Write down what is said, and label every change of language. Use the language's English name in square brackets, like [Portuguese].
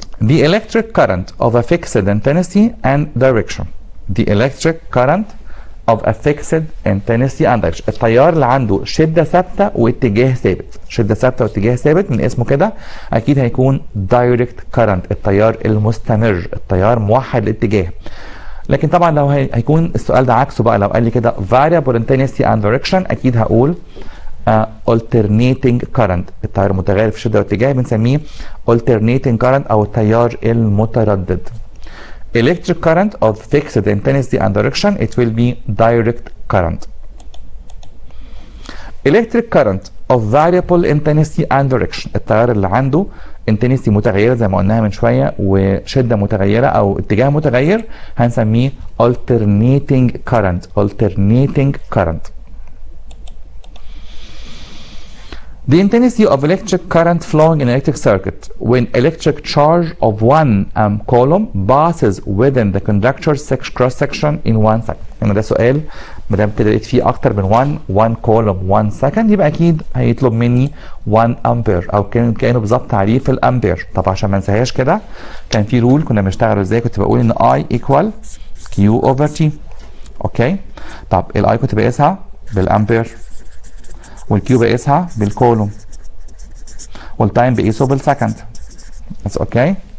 [English] The electric current of a fixed intensity and direction. The electric current of a fixed intensity and direction. [Arabic] التيار اللي عنده شدة ثابتة واتجاه ثابت. شدة ثابتة واتجاه ثابت من اسمه كده أكيد هيكون direct current، التيار المستمر، التيار موحد الاتجاه. لكن طبعا لو هيكون السؤال ده عكسه بقى، لو قال لي كده [English] variable intensity and direction، [Arabic] أكيد هقول alternating current. التيار المتغير في شدة واتجاه بنسميه alternating current أو التيار المتردد. [English] Electric current of fixed intensity and direction, it will be direct current. Electric current of variable intensity and direction. [Arabic] التيار اللي عنده intensity متغيرة زي ما قلناها من شوية وشدة متغيرة أو اتجاه متغير هنسميه alternating current. [English] alternating current. The intensity of electric current flowing in an electric circuit when electric charge of one coulomb passes within the conductor's cross section in 1 second. [Arabic] يعني ده سؤال ما دام كده لقيت فيه اكتر من 1 coulomb 1 second يبقى اكيد هيطلب مني 1 امبير او كانه بالظبط تعريف الامبير. طب عشان ما انساهاش كده كان في رول كنا بنشتغله ازاي، كنت بقول ان [English] I equal Q over T. [Arabic] اوكي، طب الاي كنت بقيسها بالامبير والكيو بقيسها بالكولوم والتايم بقيسه بالسكند. بس اوكي.